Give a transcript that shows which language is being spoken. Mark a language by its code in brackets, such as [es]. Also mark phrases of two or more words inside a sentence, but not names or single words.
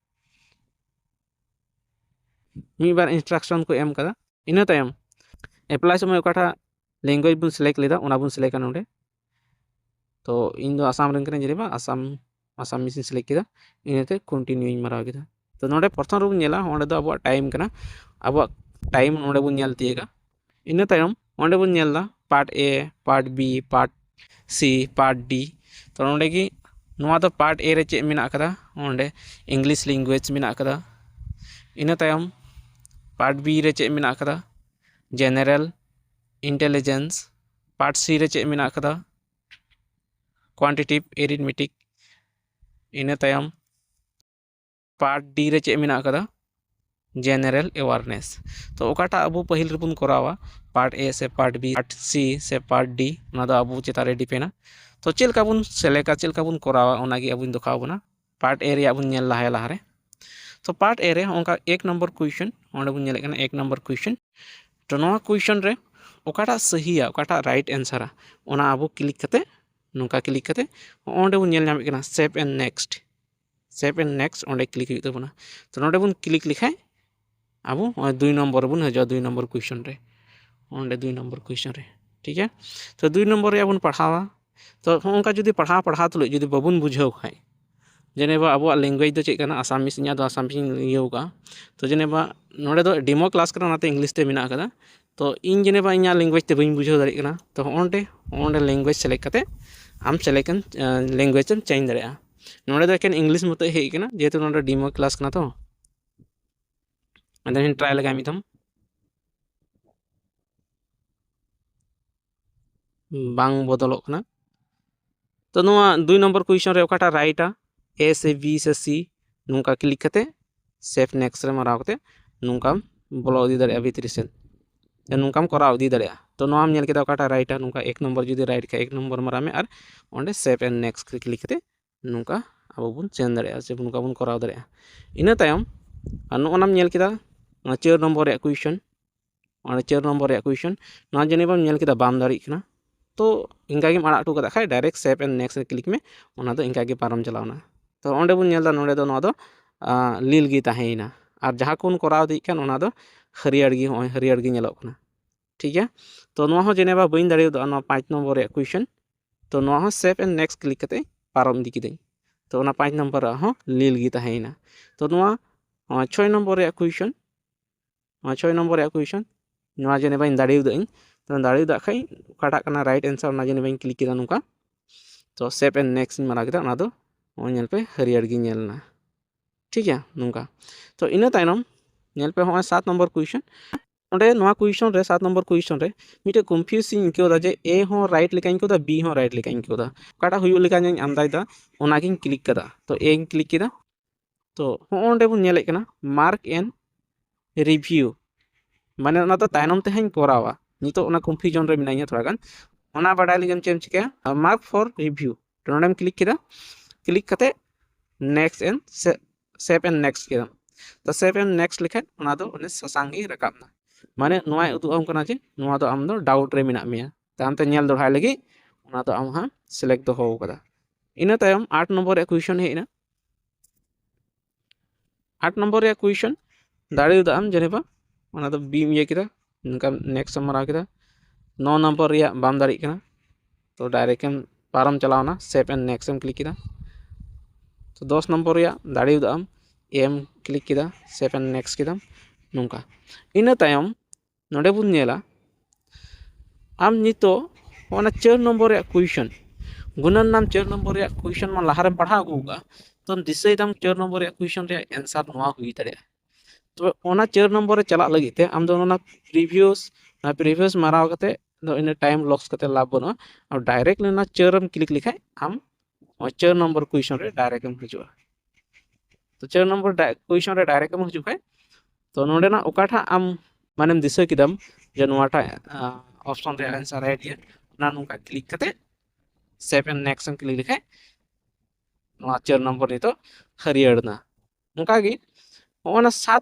[sat] मी बार इंस्ट्रक्शन को एम कदा इन तायम एप्लाई समय ओकाटा लैंग्वेज बुन सिलेक्ट लेदा ओना बुन सिलेक्ट नोडे तो इन दो आसाम रन कने जेनेबा आसाम मिसिन सिलेक्ट किदा इनते कंटिन्यू इन मारा किदा तो नोडे प्रथम रो बुन नेला ओंडे दो अब टाइम कना अब टाइम नोडे बुन नेल तिएगा इन तायम ओंडे बुन नेलदा [en] Part A Part B Part C Part D [sat] तो नोडे की नोआ दो पार्ट ए रे चे मेना कदा ओंडे [en] English language [sat] मेना कदा इन तायम [en] part B [sat] रे चे मेना कदा [en] general intelligence part C [sat] रे चे मेना कदा [en] quantitative arithmetic [sat] इन तायम [en] part D [sat] रे चे मेना कदा [en] general awareness [sat] तो ओकाटा अब पहिल रेबुन करावा [en] part A [sat] से [en] part B part C [sat] से पार्ट डी ओना दो अब चेता रे डिपेना तो चेलका बुन सेलेक्टा चेलका बुन करावा ओना गे अब दिखाव बना [en] part A [sat] रे बुन नेल लाहे लाहारे तो [en] part A [sat] रे ओंका 1 नंबर क्वेश्चन ओंडे बुन नेले कना 1 नंबर क्वेश्चन तो नोआ क्वेश्चन रे ओकाटा सहीया ओकाटा [en] right answer [sat] ओना अब क्लिक कते नुका क्लिक कते ओंडे बुन नेल नामे कना [en] save and next [sat] ओंडे क्लिक हुई तबना तो नोडे बुन क्लिक लिखाय अब 2 नंबर बुन हजा [en] 2 number question [sat] रे ओंडे [en] 2 number question [sat] रे [hi] ठीक है [sat] तो 2 नंबर रे बुन पढ़ावा तो ओंका जुदी पढ़ा तुले जुदी बाबुन बुझाव खाय जेनेबा अब लैंग्वेज दो चेक आसामिस इना दो आसामिस इयौका तो जेनेबा नोडे दो [en] demo class [sat] कना नाते इंग्लिश ते मेना कदा तो इन जेनेबा इना लैंग्वेज ते बइन बुझाव दाड़ी कना तो ओंडे [en] language select [sat] कते आम [en] select language change [sat] दाड़िया नोडे दो एकेन इंग्लिश मत हेज कना जेहेतु नोडे [en] demo class [sat] कना तो अंदर ट्राई लगा मिदम बांग बदलोग कना तो नोआ [en] 2 number question [sat] रे ओकाटा राइटा ए से बी से सी नुका क्लिक कते [en] save next [sat] रे माराव कते नुका बोलो दी दाड़िया भीतरी से नुकाम कराव दी दाड़िया तो नोआम नेल केदा ओकाटा राइटा नुका 1 नंबर जुदी राइट का 1 नंबर मारा में और ओंडे [en] save and next click [sat] कते नुका अब बुन चेंज दाड़िया से नुका बुन कराव दाड़िया इन तायम नोनाम नेल केदा 4 नंबर रे क्वेश्चन और 4 नंबर रे क्वेश्चन ना जेनेबा नेल केदा बाम दाड़ी कना तो इनका गेम आड़ा टू कदा खाय [en] direct save and next [sat] रे क्लिक में ओना दो इनका गे पारम चलावना तो ओंडे बुन नेलदा नोडे दो नोआ दो लील गी ताहेना और जहाँ कोन कराव दी खान ओना दो हरियर गी नेलोग कना [hi] ठीक है [sat] तो नोआ हो जेनेबा बइन दाड़ी दो 5 नंबर रे क्वेश्चन तो नोआ हो [en] save and next click [sat] कते पारम दी किदई तो ओना 5 नंबर हो लील गी ताहेना तो नोआ 6 नंबर रे क्वेश्चन 6 नंबर रे क्वेश्चन नोआ जेनेबा इन दाड़ी दो तो दाड़ी दा खाई काटा कना [en] right answer [sat] ओना जेनेबा इन क्लिक किदा नुका तो [en] save and next [sat] मारा किदा ओना दो नेल पे हरियर गी नेलना [hi] ठीक है [sat] नुका तो इन तायनम नेल पे हो [en] 7 number question [sat] ओंडे नोआ क्वेश्चन रे [en] 7 number question [sat] रे मिटे कंफ्यूजिंग इनकेदा जे ए हो राइट लेका इनकेदा बी हो राइट लेका इनकेदा काटा हुयु लेका ᱧ अंदाजदा ओना गिन क्लिक कदा तो ए गिन क्लिक किदा तो ओंडे बुन नेले कना [en] mark and review [sat] माने ओना तो तायनम ते हन करावा नितो ओना कंफ्यूजन रे मिनाइया थोड़ा गान ओना बाडाय लिगम चेम चिका [en] mark for review [sat] तो नोडेम क्लिक किदा क्लिक कते [en] next and save and next [sat] किदा तो [en] save and next [sat] लिखा ओना दो ओने ससांगी रकाबना माने नोआ उदुग आम कना जे नोआ दो आम दो डाउट रे मेना मेया तामते नेल दोढ़ाय लगी ओना दो आम हा सिलेक्ट दो हो कदा इना तायम 8 नंबर रे क्वेश्चन हेना 8 नंबर रे क्वेश्चन दाड़ी उदुग आम जेनेबा ओना दो बी इये किदा नका नेक्स्ट मरा किदा 9 नंबर रे बाम दाड़ी कना तो डायरेक्ट एम पारम चलावना [en] save and next [sat] एम क्लिक किदा तो 10 नंबर रे दाड़ी उदुग आम एम क्लिक किदा [en] save and next [sat] किदा नोंका इना तायम नोडे बुन नेला आम नितो ओना 4 नंबर रे क्वेश्चन गुणन नाम 4 नंबर रे क्वेश्चन मा लहारे पढ़ा गुगा तो दिसै दाम 4 नंबर रे क्वेश्चन रे आंसर नोआ हुई तड़े तो ओना 4 नंबर रे चला लगी ते आम दो ओना प्रीवियस माराव कते दो इन [en] time loss [sat] कते लाभ बनो और डायरेक्ट ना 4 एम क्लिक लिखाय आम [en] 4 number question [sat] रे डायरेक्ट एम हिजुआ तो [en] 4 number question [sat] रे डायरेक्ट एम हिजुआ तो नोडेना ओकाठा आम मानेम दिसै किदम जे नोआटा ऑप्शन रे आंसर है दिया ना नुका क्लिक कते [en] save and next [sat] एम क्लिक लिखाय नोआ 4 नंबर नि तो हरियरना नुका गी ओना 7